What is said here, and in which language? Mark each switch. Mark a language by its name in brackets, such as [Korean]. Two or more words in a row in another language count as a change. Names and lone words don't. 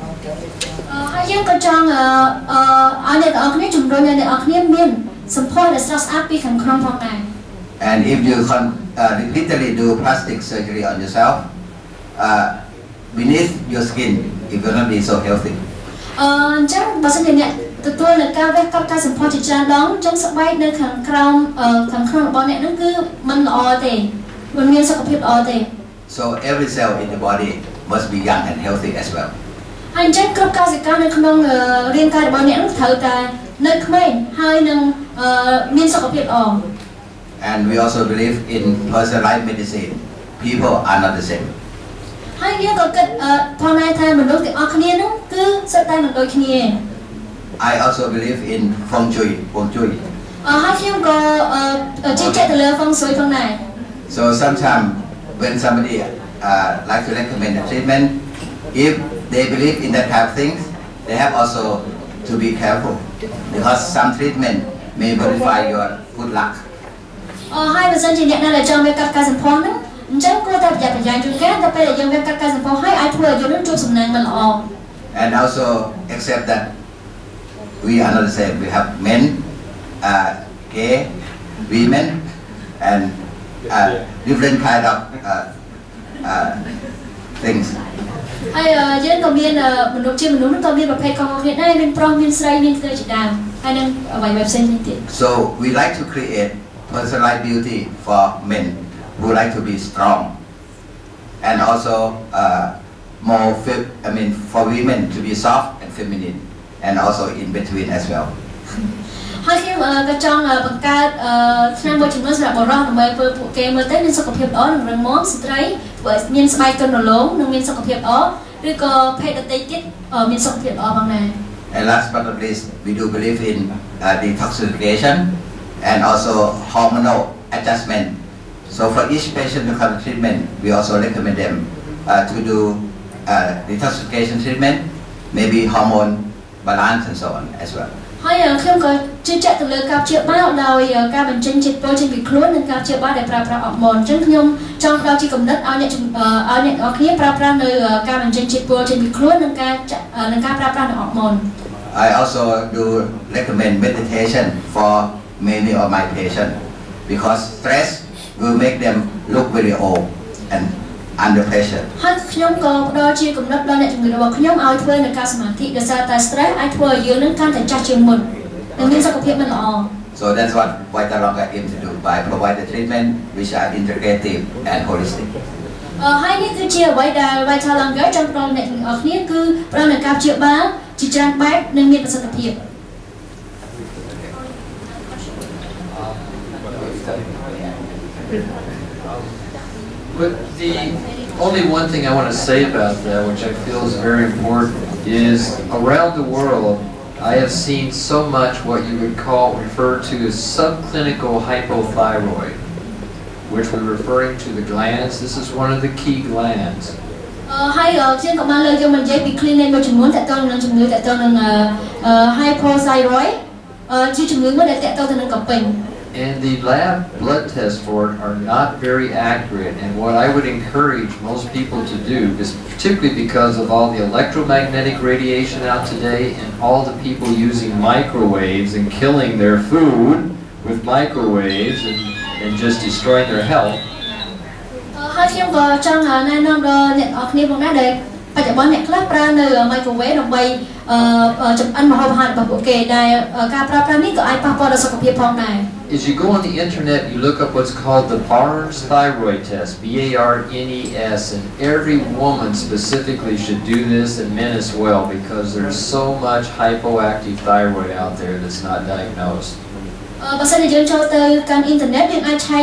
[English] And if you repeatedly do plastic surgery on yourself, beneath your skin, it will not be so healthy. [Khmer] ទទួលនៅការវេះកាត់ការសម្ផស្សជាច្រើនដងចឹងស្បែកនៅខាងក្រោមរបស់អ្នកហ្នឹងគឺមិនល្អទេមិនមានសុខភាពល្អទេ [English] So every cell in the body must be young and healthy as well. [Khmer] ហើយអញ្ចឹងគ្រប់កោសិកានៅក្នុងរាងកាយរបស់អ្នកហ្នឹងត្រូវតែនៅក្មេងហើយនឹងមានសុខភាពល្អ [English] And we also believe in personalized medicine. People are not the same. [Khmer] ហើយយើងក៏គិតផងដែរថាមនុស្សទាំងអស់គ្នាហ្នឹងគឺសិតតែមិនដូចគ្នា [English] I also believe in feng shui. [Khmer] ហើយខ្ញុំក៏ជឿជាក់ទៅលើ feng shui ផងដែរ [English] So sometimes when somebody like to recommend a treatment, if they believe in that type of things, they have also to be careful because some treatment may modify your good luck. [Khmer] ហើយបើសិនជាអ្នកណាដែលចង់វាកាត់ការសម្ផស្សហ្នឹងអញ្ចឹងគួរតែប្រយ័ត្នប្រយែងជួនកាលតែពេលដែលយើងវាកាត់ការសម្ផស្សហើយអាចធ្វើឲ្យយើងនឹងជួបសំណាងមិនល្អ [English] And also accept that we are not the same. We have men, gay, women, and different kind of things. [Khmer] ហើយយើងក៏មានមនុស្សជាមនុស្សហ្នឹងក៏មានប្រភេទខុសៗគ្នាដែរមានប្រុសមានស្រីមានស្រីជាដើមហើយនឹងអ្វីៗផ្សេងទៀត [English] So we like to create personalized beauty for men who like to be strong, and also for women to be soft and feminine, and also in between as well. [Khmer] ហើយខ្ញុំក៏ចង់បង្កើតឆ្នាំមួយចំនួនសម្រាប់បុរសដើម្បីធ្វើពួកគេមើលទៅមានសុខភាពល្អនិងរឹងមាំស្ត្រីធ្វើឲ្យមានស្បែកទន់រលោងនិងមានសុខភាពល្អឬក៏ភេទដទៃទៀតមានសុខភាពល្អផងដែរ [English] And last but not least, we do believe in detoxification and also hormonal adjustment. So for each patient to come to treatment, we also recommend them to do detoxification treatment, maybe hormone balance and so on as well. [Khmer] ហើយខ្ញុំក៏ជឿជាក់ទៅលើការព្យាបាលដោយការបញ្ចេញជាតិពុលចេញពីខ្លួននិងការព្យាបាលដែលប្រើប្រាស់អរម៉ូនអញ្ចឹងខ្ញុំចង់ផ្ដល់ជាគំនិតឲ្យអ្នកនរគ្នាប្រើប្រាស់នៅការបញ្ចេញជាតិពុលចេញពីខ្លួននិងការប្រើប្រាស់នៅអរម៉ូន [English] I also do recommend meditation for many of my patients because stress will make them look very old and under pressure. [Khmer] ហើយខ្ញុំក៏ផ្ដល់ជាគំនិតដល់អ្នកជំងឺរបស់ខ្ញុំឲ្យធ្វើនៅការសមាធិដោយសារតែ stress អាចធ្វើឲ្យយើងនឹងកាន់តែចាស់ជាងមុននិងមានសុខភាពមិនល្អ [English] So that's what Vita Longa aims to do by provide the treatment which are integrative and holistic. [Khmer] ហើយនេះគឺជាអ្វីដែល Vita Longa ចង់ផ្ដល់អ្នកទាំងអស់គ្នាគឺផ្ដល់នូវការព្យាបាលជាច្រើនបែបនិងមានប្រសិទ្ធភាព [English] But the only one thing I want to say about that, which I feel is very important, is around the world, I have seen so much what you would refer to as subclinical hypothyroid, which we're referring to the glands. This is one of the key glands. [Khmer] ហើយខ្ញុំក៏បានលើកយកមកនិយាយពី clinic មួយចំនួនតើតើនឹងជំងឺតើតើនឹង hypothyroid ជាជំងឺមួយដែលតើតើទៅនឹងកំពេញ [English] And the lab blood tests for it are not very accurate. And what I would encourage most people to do, is particularly because of all the electromagnetic radiation out today and all the people using microwaves and killing their food with microwaves and just destroying their health. [Khmer] ហើយខ្ញុំក៏ចង់ណែនាំដល់អ្នកនរគ្នាផងដែរដែលបច្ចុប្បន្នអ្នកខ្លះប្រើនៅ microwave ដើម្បីចម្អិនម្ហូបអាហាររបស់ពួកគេដែលការប្រើប្រាស់នេះក៏អាចប៉ះពាល់ដល់សុខភាពផងដែរ [English] As you go on the internet, you look up what's called the Barnes thyroid test, B-A-R-N-E-S, and every woman specifically should do this, and men as well, because there's so much hypoactive thyroid out there that's not diagnosed. [Khmer] បើសិនជាយើងចូលទៅកាន់អ៊ីនធឺណិតយើងអាចឆែក